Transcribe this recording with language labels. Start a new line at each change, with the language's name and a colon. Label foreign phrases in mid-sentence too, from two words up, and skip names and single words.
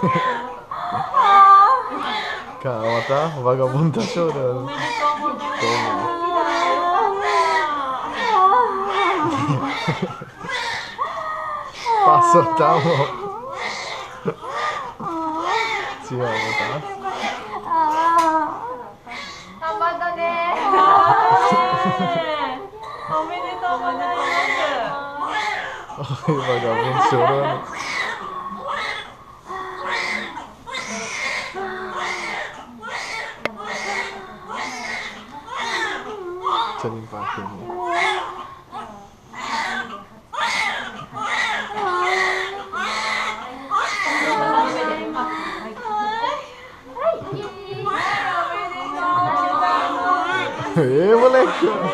Portuguese: Calma, tá? O vagabundo tá chorando. Toma. Passou, tá, amor? Te amo, tá?
Japanese: 頑張ったね。おめでとうございます。
Portuguese: Olha o vagabundo chorando. Deixa eu limpar aqui, amor. Ê, moleque!